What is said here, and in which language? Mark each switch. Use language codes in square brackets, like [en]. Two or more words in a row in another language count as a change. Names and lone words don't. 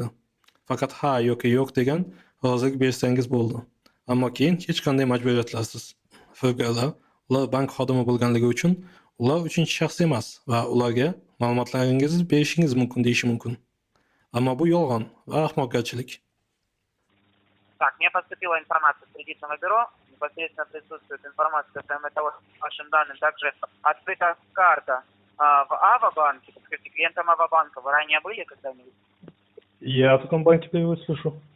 [uz] Faqat ha yoki yo'q degan rozilik bersangiz bo'ldi. Ammo keyin hech qanday majburiyatlarsiz. Firibgarlar ular bank xodimi bo'lganligi uchun ular uchinchi shaxs emas va ularga ma'lumotlaringizni berishingiz mumkin deyishi mumkin. Ammo bu yolg'on va ahmoqgarchilik. [ru] Так, мне поступила информация с кредитного бюро, непосредственно присутствует информация касаемо того, что по вашим данным также открыта карта в Ава-банке, подскажите, клиентом Ава-банка вы ранее были когда-нибудь? Я о таком банке впервые слышу.